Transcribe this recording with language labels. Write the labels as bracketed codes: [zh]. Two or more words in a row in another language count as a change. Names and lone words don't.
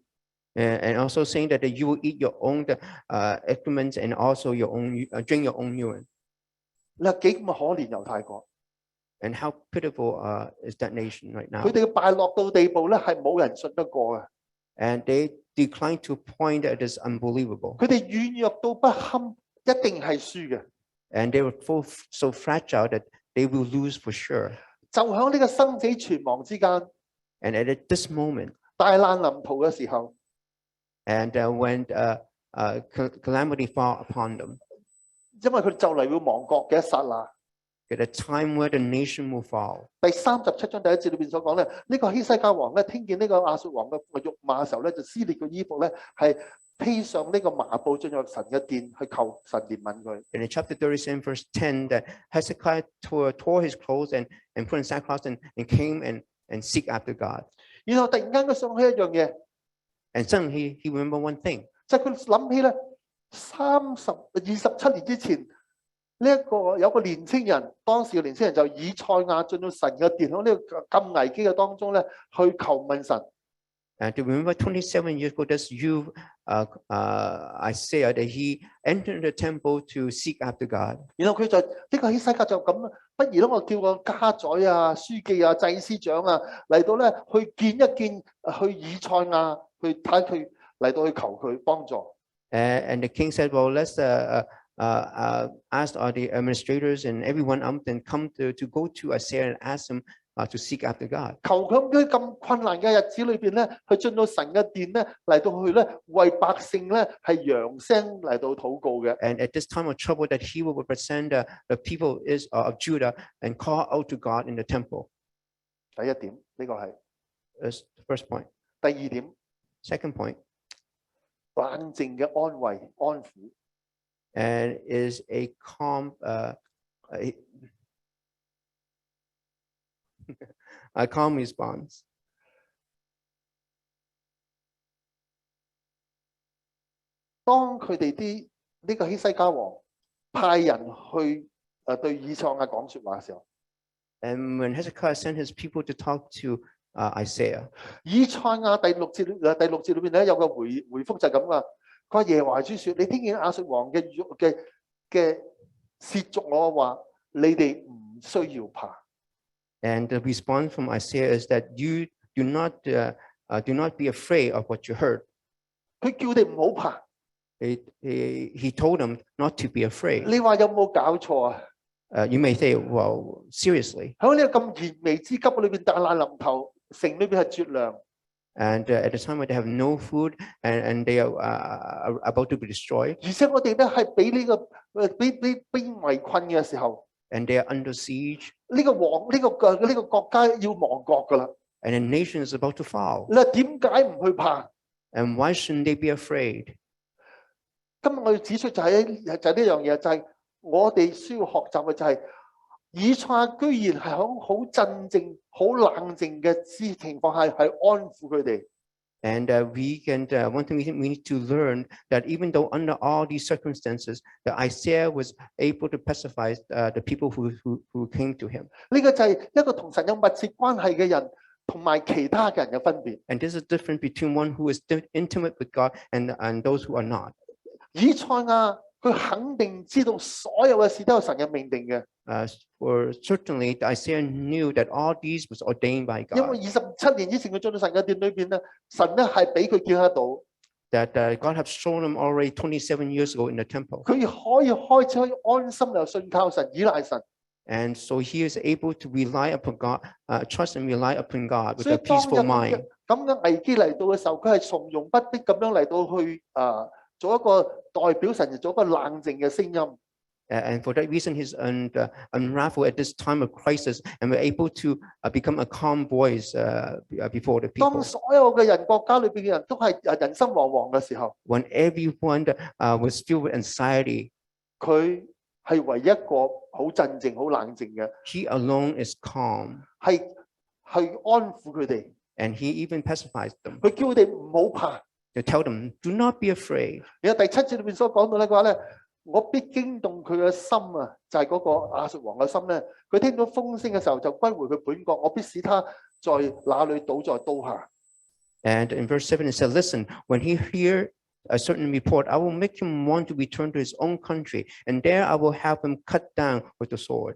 [en] And also saying that you will eat your own excrements and also your own drink your own urine. [yue] 你話幾咁可憐猶太國？ [en] And how pitiful is that nation right now? [yue] 佢哋嘅敗落到地步咧，係冇人信得過嘅。 [en] And they declined to a point that is unbelievable. [yue] 佢哋軟弱到不堪，一定係輸嘅。 [en] And they were so fragile that they will lose for sure. [yue] 就喺呢個生死存亡之間 [en] And at this moment, [yue] 大難臨頭嘅時候， [en] and when calamity fall upon them, [yue] 因為佢就嚟會亡國嘅一剎那。 [en] at a time where the nation will fall. [yue] 第37章第1節裏邊所講咧，呢個希西家王咧，聽見呢個亞述王嘅辱罵嘅時候咧，就撕裂個衣服咧，係披上呢個麻布進入神嘅殿去求神憐憫佢。 [en] And in chapter 37, verse 10, that Hezekiah tore his clothes and put in sackcloth and came and seek after God. [yue] 然後突然間佢想起一樣嘢， [en] And suddenly he remembered one thing. [yue] 就係佢諗起咧27年之前。呢一個有個年青人，當時嘅年青人就以賽亞進到神嘅殿，喺呢個咁危機嘅當中咧，去求問神。 [en] And to remember 27 years ago, that's you, Isaiah, that he entered the temple to seek after God. [yue] 然後佢就呢個希西家就咁啦，不如咧我叫個家宰啊、書記啊、祭司長啊嚟到咧去見一見去以賽亞，去睇佢嚟到去求佢幫助。 [en] And the king said, well, let's ask all the administrators and everyone and come to go to Isaiah and ask him to seek after God. [yue] 求佢喺咁困難嘅日子裏邊咧，去進到神嘅殿咧，嚟到去咧為百姓咧係揚聲嚟到禱告嘅。 [en] And at this time of trouble, that he will represent the people of Judah and call out to God in the temple. [yue] 第一點，呢個係 [en] That's the first point. [yue] 第二點， [en] Second point, [yue] 冷靜嘅安慰安撫。 [en] and is a calm, a calm response. [yue] 當佢哋呢個希西家王派人去對以賽亞講説話嘅時候， [en] And when Hezekiah sent his people to talk to Isaiah, [yue] 以賽亞第六節裏邊咧有個回覆就係咁啊，佢話耶和華主説：你聽見亞述王嘅褻瀆我嘅話，你哋唔需要怕。 [en] and the response from Isaiah is that you do not be afraid of what you heard. [yue] 佢叫你唔好怕。 [en] He told them not to be afraid. [yue] 你話有冇搞錯啊？ [en] You may say, well, seriously. [yue] 喺呢個咁燃眉之急裏邊，大難臨頭，城裏邊係絕糧。 [en] And at the time when they have no food and they are about to be destroyed, [yue] 而且我哋咧係俾呢個俾圍困嘅時候， [en] and they are under siege, [yue] 呢個國家要亡國噶啦。 [en] and a nation is about to fall. [yue] 你話點解唔去怕？ [en] And why shouldn't they be afraid? [yue] 今日我要指出就係呢樣嘢，就係我哋需要學習嘅就係以賽亞居然係響好鎮靜、好冷靜嘅情況下係安撫佢哋。 [en] And one thing we need to learn that even though under all these circumstances, that Isaiah was able to pacify the people who came to him. [yue] 呢個就係一個同神有密切關係嘅人同埋其他嘅人嘅分別。 [en] And there's a difference between one who is intimate with God and those who are not. [yue] 以賽亞佢肯定知道所有嘅事都有神嘅命定嘅。 [en] For certainly Isaiah knew that all these was ordained by [yue] 因為 [en] God. [yue] 27年之前佢進到神嘅殿裏邊咧，神咧係俾佢見得到， [en] That God have shown him already 27 years ago in the temple. [yue] 佢開始可以安心又信靠神、依賴神。 [en] And so he is able to rely upon God, trust and rely upon God with [yue] 所以 [en] a [yue] 當 [en] peaceful [yue] 有 [en] mind. [yue] 咁嘅危機嚟到嘅時候，佢係從容不迫咁樣嚟到去做一個代表神，做一個冷靜嘅聲音。 [en] And for that reason, he's unraveled at this time of crisis and we're able to become a calm voice before the [yue] 當 [en] people. [yue] 所有嘅人國家裏邊嘅人都係人心惶惶嘅時候， [en] When everyone was filled with anxiety, [yue] 佢係唯一一個好鎮靜、好冷靜嘅， [en] he alone is calm [yue] 係去安撫佢哋， [en] and he even pacifies them [yue] 佢叫佢哋唔好怕。 [en] to tell them, do not be afraid. [yue] 然後第7節裏邊所講到咧嘅話咧，我必驚動佢嘅心啊，就係嗰個亞述王嘅心咧。佢聽到風聲嘅時候就歸回佢本國，我必使他在那裏倒在刀下。 [en] And in verse 7 it said, listen, when he hear a certain report, I will make him want to return to his own country, and there I will have him cut down with the sword.